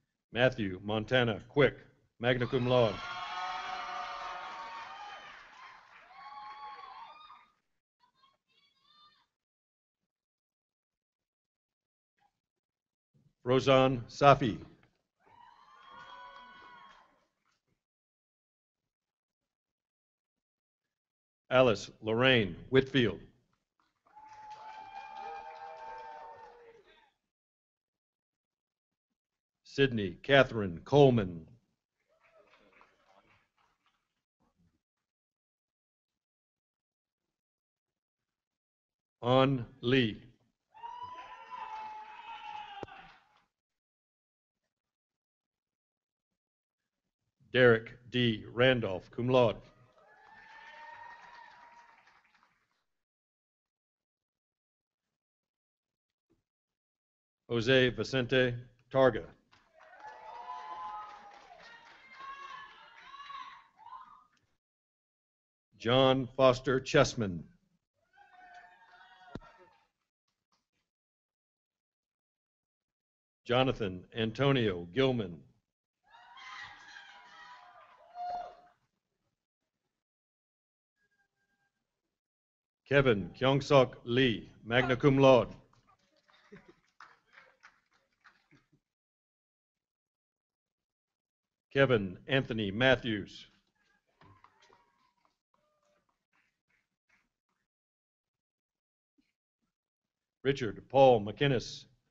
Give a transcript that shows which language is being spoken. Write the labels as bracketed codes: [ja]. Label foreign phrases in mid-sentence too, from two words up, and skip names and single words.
[en] Matthew Montana Quick, [la] magna cum laude. Rozan Safi. [en] Alice Lorraine Whitfield. Sydney Catherine Coleman. An Lee. Derek D. [la] Randolph, cum laude. [en] Jose Vicente Targa. John Foster Chessman. Jonathan Antonio Gilman. Kevin Kyungsuk Lee, [la] magna cum laude. [en] Kevin Anthony Matthews. Richard Paul McInnes.